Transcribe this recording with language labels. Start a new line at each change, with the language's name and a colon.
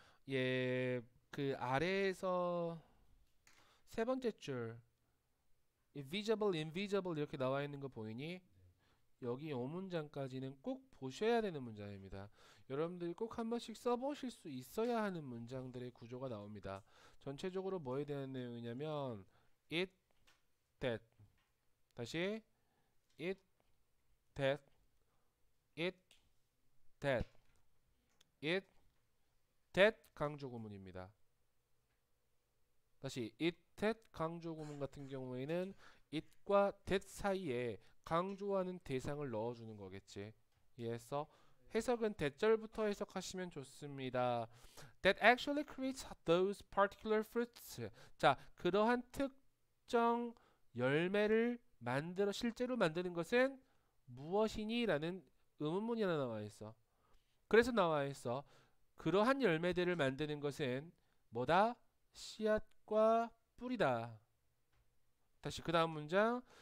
Korean: 예, 그 아래에서 세 번째 줄 visible, invisible 이렇게 나와 있는 거 보이니? 여기 이 문장까지는 꼭 보셔야 되는 문장입니다. 여러분들이 꼭 한 번씩 써보실 수 있어야 하는 문장들의 구조가 나옵니다. 전체적으로 뭐에 대한 내용이냐면 it, that 다시 it, that, it, that, it, that 강조 구문입니다. 다시 it, that 강조 구문 같은 경우에는 it과 that 사이에 강조하는 대상을 넣어주는 거겠지. 이해했어? 해석은 대절부터 해석하시면 좋습니다.
English: That actually creates those particular fruits.
Korean: 자, 그러한 특정 열매를 실제로 만드는 것은 무엇이니? 라는 의문문이 하나 나와 있어. 그래서 나와 있어. 그러한 열매들을 만드는 것은 뭐다? 씨앗과 뿌리다. 다시 그 다음 문장.